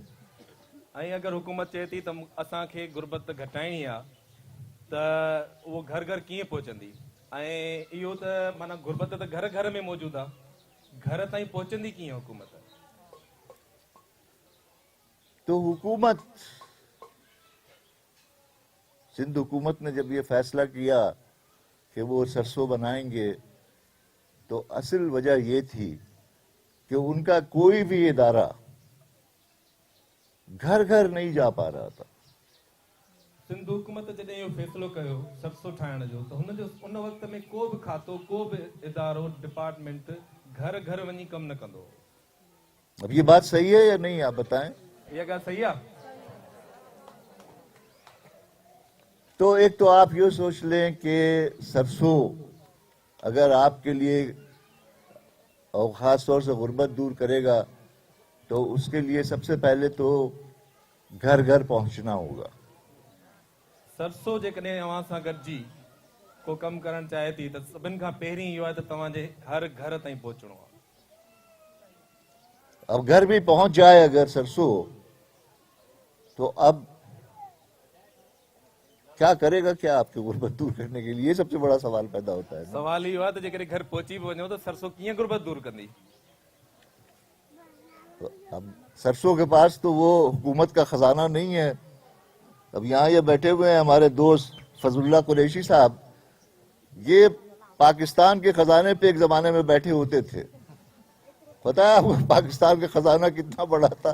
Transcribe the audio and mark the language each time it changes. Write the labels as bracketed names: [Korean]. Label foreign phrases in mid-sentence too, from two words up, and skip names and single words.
[Sindhi] ऐं अगर हुकूमत चए थी त असांखे गुर्बत घटाइणी आहे त उहो घर घर कीअं पहुचंदी, ऐं इहो त माना गुर्बत त घर घर में मौजूदु आहे, घर ताईं पहुचंदी कीअं हुकूमत। [Urdu] تو حکومت، سندھ حکومت نے جب یہ فیصلہ کیا کہ وہ سرسوں بنائیں گے، تو اصل وجہ یہ تھی کہ اُن کا کوئی بھی ادارہ گھر گھر نہیں جا پا رہا تھا. [Sindhi] सिंध हुकूमत जॾहिं इहो फ़ैसिलो कयो सरसों ठाहिण जो, त उन वक़्त में को बि खातो, को बि इदारो, डिपार्टमेंट घर घर वञी कमु न कंदो। [Urdu] اب یہ بات صحیح ہے یا نہیں، آپ بتائیں. [Sindhi] इहा ॻाल्हि सही आहे। [Urdu] تو ایک تو آپ یہ سوچ لیں کہ سرسوں اگر آپ کے لیے اور خاص طور سے غربت دور کرے گا تو اُس کے لیے سب سے پہلے تو گھر گھر پہنچنا ہوگا. [Sindhi] सरसों जेकॾहिं अव्हां सां गॾिजी को कमु करणु चाहे थी त सभिनि खां पहिरीं इहो आहे त तव्हांजे हर घर ताईं पहुचणो आहे। [Urdu] اب گھر بھی پہنچ جائے اگر سرسوں، تو اب کیا کرے گا کیا آپ کی غربت دور کرنے کے لیے، یہ سب سے بڑا سوال پیدا ہوتا ہے نا? [Sindhi] सवाल इहो आहे त जेकॾहिं घर पहुची बि वञो त सरसों कीअं गुर्बत दूर कंदी। [Urdu] تو اب سرسوں کے پاس تو وہ حکومت کا خزانہ نہیں ہے. اب یہاں یہ بیٹھے ہوئے ہیں ہمارے دوست فضل اللہ قریشی صاحب، یہ پاکستان کے خزانے پہ ایک زمانے میں بیٹھے ہوتے تھے. پتا ہے آپ کو پاکستان کا خزانہ کتنا بڑا تھا?